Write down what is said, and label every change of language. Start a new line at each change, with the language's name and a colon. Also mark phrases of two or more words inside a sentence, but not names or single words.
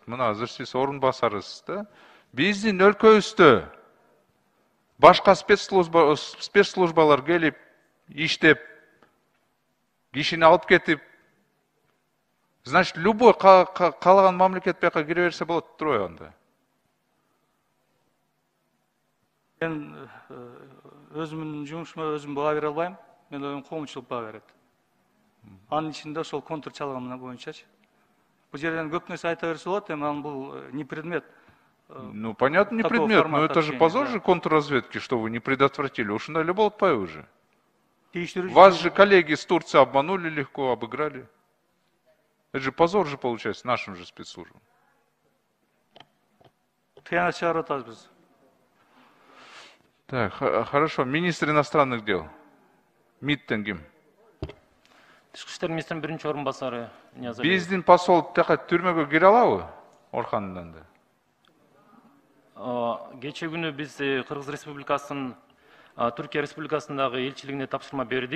Kyrgyz: Мына азыр сиз орун басарысыз да. Биздин өлкөбүздө башка спецслужбалар келип, иштеп, кишини алып кетип,
Russian: значит, любой
Kyrgyz: каалаган мамлекет бияка кире берсе болот турбайбы анда? Мен өзүмдүн жумушума өзүм баа бере албайм. Мен оюм коомчулук баа берет. Анын ичинде ошол контр чалган боюнчачы. Бул жерден көп нерсе айта берсе болот, эми анын бул
Russian: не предмет. Ну, понятно, не предмет, но это же позор же контрразведки, что вы не предотвратили.
Kyrgyz: Ушундай эле болуп атпайбы уже?
Russian: Вас же коллеги с Турции обманули легко, обыграли. Это же позор же получается нашим же спецслужбам.
Kyrgyz: Кыянат чыгарып атабыз биз.
Russian: Так, хорошо. Министр иностранных дел.
Kyrgyz: МИДтен ким? Тышкы иштер министринин биринчи орун басары Ниязов. Биздин посол така түрмөгө кире алабы? Орхандан да. Кече күнү биз Кыргыз Республикасынын Түркия Республикасындагы элчилигине тапшырма бердик.